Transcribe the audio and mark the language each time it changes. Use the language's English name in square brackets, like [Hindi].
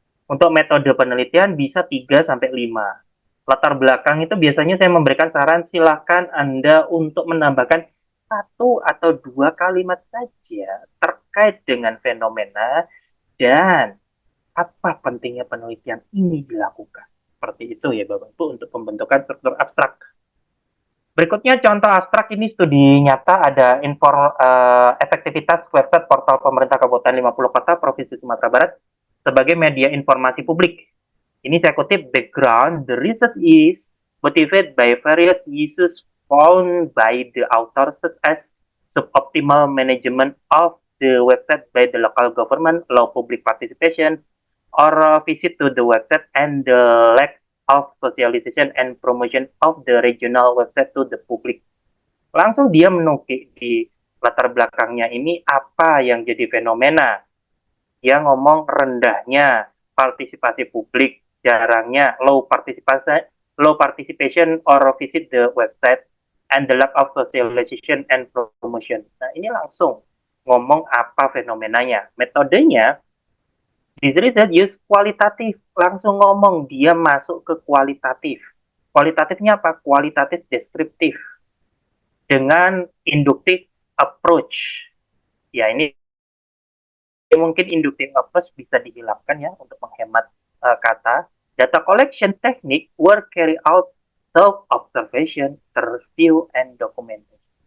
[Indonesian] Untuk metode penelitian bisa 3 sampai 5. Latar belakang itu biasanya saya memberikan saran silakan Anda untuk menambahkan satu atau dua kalimat saja terkait dengan fenomena dan apa pentingnya penelitian ini dilakukan. Seperti itu ya Bapak Ibu untuk pembentukan struktur abstrak. Berikutnya contoh abstrak ini studi nyata ada efektivitas website portal pemerintah Kabupaten 50 Kota Provinsi Sumatera Barat sebagai media informasi publik. Ini saya kutip [English] background, the research is motivated by various issues found by the authors such as suboptimal management of the website by the local government, low public participation, or visit to the website and the lack of socialization and promotion of the regional website to the public. [Indonesian] Langsung dia menukik di latar belakangnya ini apa yang jadi fenomena. Dia ngomong rendahnya partisipasi publik, jarangnya [English] low participation or visit the website, and the lack of socialization and promotion. [Indonesian] Nah, ini langsung ngomong apa fenomenanya. Metodenya [English] this research use [Indonesian] kualitatif, langsung ngomong dia masuk ke kualitatif. Kualitatifnya apa? Kualitatif deskriptif dengan inductive approach. Ya ini mungkin inductive approach bisa dihilangkan ya untuk menghemat kata. [English] Data collection technique were carry out self-observation, review, and documentation.